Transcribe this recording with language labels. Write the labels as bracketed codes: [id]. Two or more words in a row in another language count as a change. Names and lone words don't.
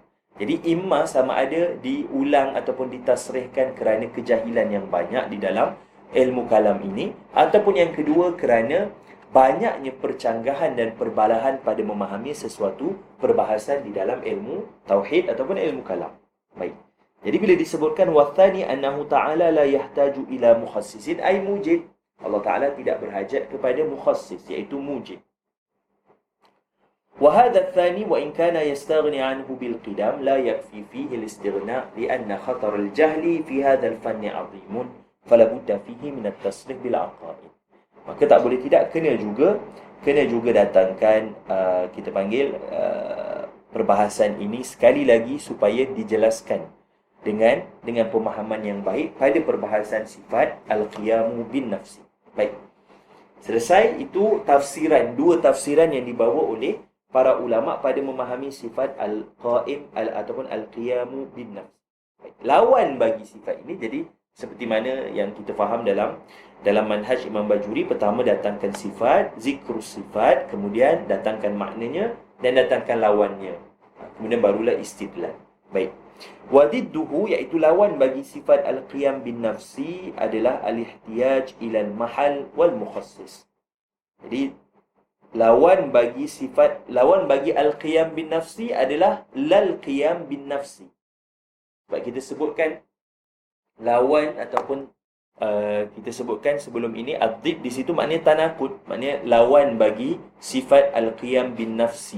[ms] Jadi imma sama ada diulang ataupun ditasrihkan kerana kejahilan yang banyak di dalam ilmu kalam ini, ataupun yang kedua kerana banyaknya percanggahan dan perbalahan pada memahami sesuatu perbahasan di dalam ilmu tauhid ataupun ilmu kalam. Baik. Jadi bila disebutkan [ar] والثاني أنه تعالى لا يحتاج إلى مخصص أي موجد. [ms] Allah Ta'ala tidak berhajat kepada mukhassis, iaitu mujid. [ar] وهذا الثاني وإن كان يستغني عنه بالقدم لا يكفي فيه الاستغناء لأن خطر الجهل في هذا الفن عظيم فلا بد فيه من التصريح بالعقائد. [ms] Maka tak boleh tidak kena juga datangkan kita panggil perbahasan ini sekali lagi supaya dijelaskan dengan pemahaman yang baik pada perbahasan sifat [ar] القيام بالنفس. [ms] Baik. Selesai itu dua tafsiran yang dibawa oleh para ulama pada memahami sifat al-qaim ataupun [ar] القيام بالنفس. [ms] Baik. Lawan bagi sifat ini, jadi seperti mana yang kita faham dalam manhaj Imam Bajuri, pertama datangkan sifat, [ar] ذكر الصفات, [ms] kemudian datangkan maknanya dan datangkan lawannya. Kemudian barulah istidlal. Baik. Wadidduhu, iaitu lawan bagi sifat [ar] القيام بالنفس [ms] adalah [ar] الاحتياج إلى المحل والمخصص. [ms] Jadi lawan bagi [ar] القيام بالنفس [ms] adalah [ar] لا القيام بالنفس. [ms] Sebab kita sebutkan lawan ataupun kita sebutkan sebelum ini ad-did di situ maknanya tanakut, maknanya lawan bagi sifat [ar] القيام بالنفس.